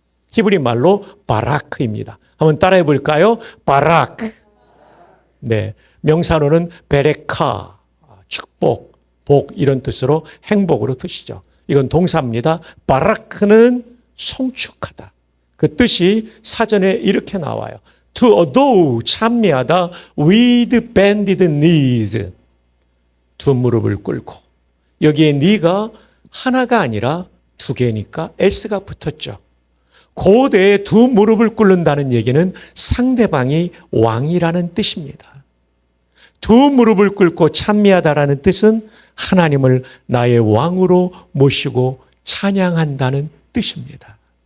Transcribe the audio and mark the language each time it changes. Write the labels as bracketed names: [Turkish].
[Korean] 히브리 말로 바라크입니다. 한번 따라해 볼까요? 바라크. 네, 명사로는 베레카, 축복, 복 이런 뜻으로 행복으로 뜻이죠. 이건 동사입니다. 바라크는 송축하다. 그 뜻이 사전에 이렇게 나와요. [English] To adore, [Korean] 찬미하다, [English] with bended knees. [Korean] 두 무릎을 꿇고. 여기에 knee가 하나가 아니라 두 개니까 S가 붙었죠. 고대에 두 무릎을 꿇는다는 얘기는 상대방이 왕이라는 뜻입니다. 두 무릎을 꿇고 찬미하다라는 뜻은 하나님을 나의 왕으로 모시고 찬양한다는 뜻입니다.